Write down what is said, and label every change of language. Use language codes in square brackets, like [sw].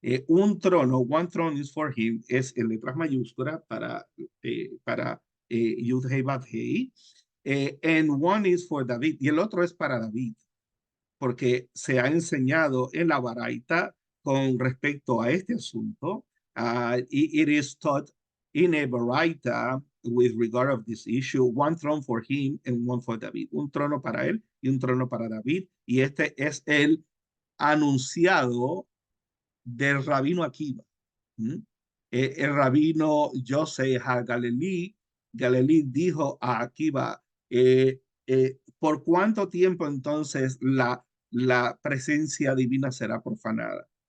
[es] Un trono, [en] one throne is for him, [es] es en letras mayúsculas para Yud Hei Vav Hei, [en] and one is for David, [es] y el otro es para David, porque se ha enseñado en la Baraita con respecto a este asunto. [en] It is taught in a Baraita with regard of this issue, one throne for him and one for David. [es] Un trono para él y un trono para David. Y este es el anunciado del rabino Akiva. ¿Mm? El rabino Joseph Galilei, Galilei dijo a Akiva, ¿por cuánto tiempo entonces la presencia divina será profanada?